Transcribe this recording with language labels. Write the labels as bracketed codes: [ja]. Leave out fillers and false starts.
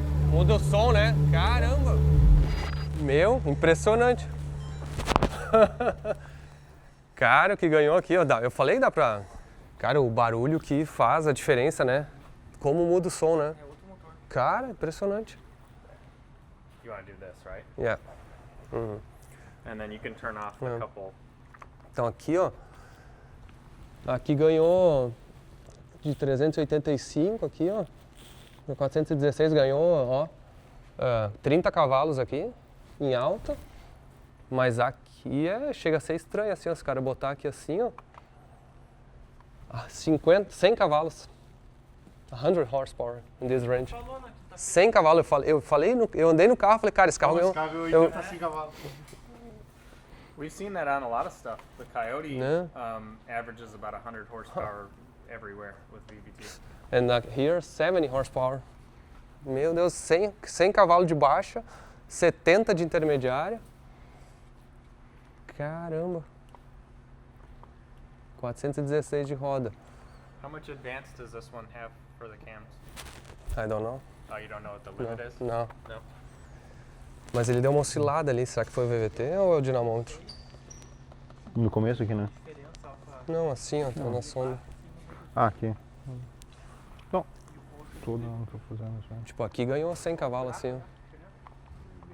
[pt] Muda o som, né? Caramba. Meu, impressionante. Cara, o que ganhou aqui, ó. Eu falei, dá pra... Cara, o barulho que faz a diferença, né? Como muda o som, né? Cara, impressionante. [en] You want to do this, right? Yeah. And then you can turn off a Yeah. couple. [pt] Então aqui, ó. Aqui ganhou de 385 aqui, ó. No 416 ganhou, ó, 30 cavalos aqui, em alta. Mas aqui chega a ser estranho, assim, ó, os caras botar aqui assim, ó. 100 cavalos. [en] 100 horsepower in this range. [pt] 100 cavalos, eu andei no carro e falei, cara, esse carro ganhou. Eu- [en] We've seen that on a lot of stuff. The Coyote Yeah. averages about 100 horsepower everywhere with VVT. And here, 70 horsepower. [pt] Meu Deus, 100 cavalos de baixa, 70 de intermediária. Caramba. 416 de roda. [en] How much advance does this one have for the cams? I don't know. Oh, you don't know what the [pt] Não. [en] limit is? [pt] Não. Não. Mas ele deu uma oscilada ali. Será que foi o VVT ou é o dinamômetro? No começo aqui, né? Não, assim, ó, tá na sonda. Ah, aqui. Não. Todo não tô fazendo isso. Tipo, aqui ganhou 100 cavalos, assim, ó.